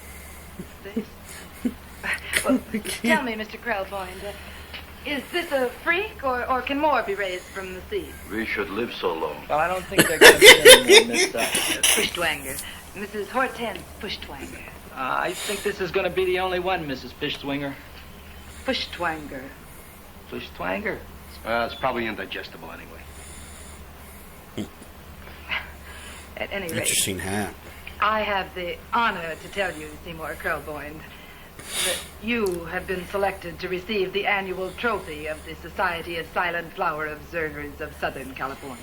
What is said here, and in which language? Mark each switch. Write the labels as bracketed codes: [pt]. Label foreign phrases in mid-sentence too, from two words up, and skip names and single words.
[en] Well, tell me, Mr. Krelboyne, is this a freak, or can more be raised from the sea? We should live so long. Well, I don't think they're going to be any more, Miss Pushtwanger. Mrs. Hortense Pushtwanger. I think this is going to be the only one, Mrs. Pishtwinger. Pushtwanger. Pishtwanger? It's probably indigestible anyway. At any rate, Interesting hat. I have the honor to tell you, Seymour Krelboyne, that you have been selected to receive the annual trophy of the Society of Silent Flower Observers of Southern California.